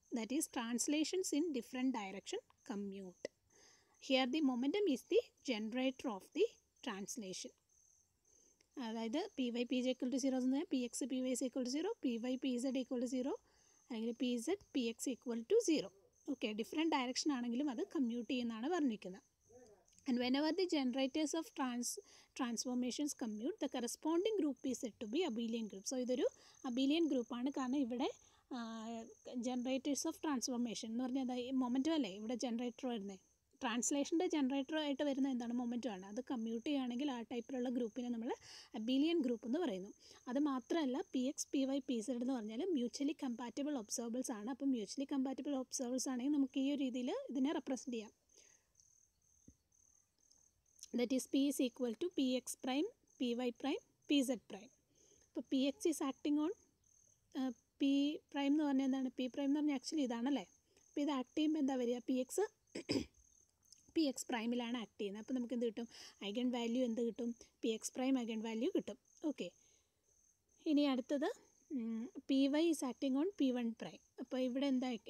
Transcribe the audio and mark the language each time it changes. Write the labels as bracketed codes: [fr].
[en] That is translations in different direction commute. Here the momentum is the generator of the translation. [ml] അതായത് [en] P Y P J equal to 0 [ml] എന്ന് പറഞ്ഞാൽ [en] P X P Y is equal to 0, P Y P Z equal to 0, [ml] അല്ലെങ്കിൽ [en] P Z P X equal to 0. [ml] Okay, different direction ആണെങ്കിലും അത് commute ചെയ്യുന്നതാണ് പറഞ്ഞിരിക്കുന്നത്. [en] And whenever the generators of transformations commute, the corresponding group is said to be abelian group. [ml] So ഇതൊരു Abelian ഗ്രൂപ്പാണ്. കാരണം ഇവിടെ generators of transformation എന്ന് പറഞ്ഞാൽ മൊമെൻറ്റം അല്ലേ ഇവിടെ ജനറേറ്റർ വരുന്നത്. ട്രാൻസ്ലേഷൻ്റെ ജനറേറ്ററായിട്ട് വരുന്ന എന്താണ്? മൊമെൻറ്റം ആണ്. അത് കമ്മ്യൂട്ട് ചെയ്യുകയാണെങ്കിൽ ആ ടൈപ്പിലുള്ള ഗ്രൂപ്പിനെ നമ്മൾ അബീലിയൻ ഗ്രൂപ്പ് എന്ന് പറയുന്നു. അത് മാത്രമല്ല P X P Y P Z എന്ന് പറഞ്ഞാൽ മ്യൂച്വലി കമ്പാറ്റബിൾ ഒബ്സർവേഴ്സ് ആണ്. അപ്പം മ്യൂച്വലി കമ്പാറ്റബിൾ ഒബ്സർവേഴ്സ് ആണെങ്കിൽ നമുക്ക് ഈ ഒരു രീതിയിൽ ഇതിനെ റെപ്രസെൻറ്റ് ചെയ്യാം. [en] That is P is equal to Px prime, Py prime, Pz prime. [ml] അപ്പോൾ [en] Px is acting on P prime [ml] എന്ന് പറഞ്ഞാൽ എന്താണ്? P prime എന്ന് പറഞ്ഞാൽ ആക്ച്വലി ഇതാണല്ലേ. അപ്പോൾ ഇത് ആക്ട് ചെയ്യുമ്പോൾ എന്താ വരിക? Px പ്രൈമിലാണ് ആക്ട് ചെയ്യുന്നത്. അപ്പോൾ നമുക്ക് എന്ത് കിട്ടും? ഐഗൺ വാല്യൂ എന്ത് കിട്ടും? Px പ്രൈം ഐഗൺ വാല്യൂ കിട്ടും. ഓക്കെ, ഇനി അടുത്തത് [en] P Y is acting on P1 prime. [ml] അപ്പോൾ ഇവിടെ എന്താ?